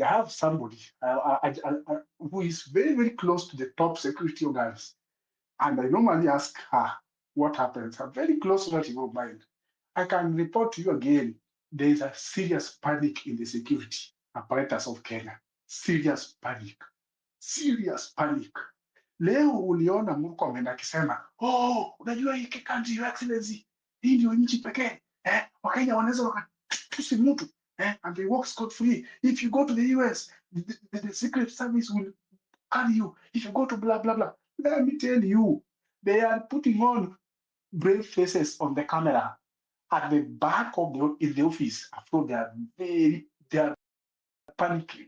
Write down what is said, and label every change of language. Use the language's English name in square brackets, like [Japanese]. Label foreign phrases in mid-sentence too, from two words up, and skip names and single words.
[English] I have somebody who is very, very close to the top security organs. And I normally ask her what happens. A very close relative of mine. I can report to you again, there is a serious panic in the security apparatus of Kenya. Serious panic. Serious panic. [Swahili] Leo uliona Murkomen akisema, oh, unajua hii country, [English] your excellency, [Swahili] hii ndio nchi pekee Wakenya wanaweza wakatusi mtu [English] and they walk scot free. If you go to the US, the Secret Service will carry you. If you go to blah blah blah, let me tell you, they are putting on brave faces on the camera at the back of in the office. After they are panicking.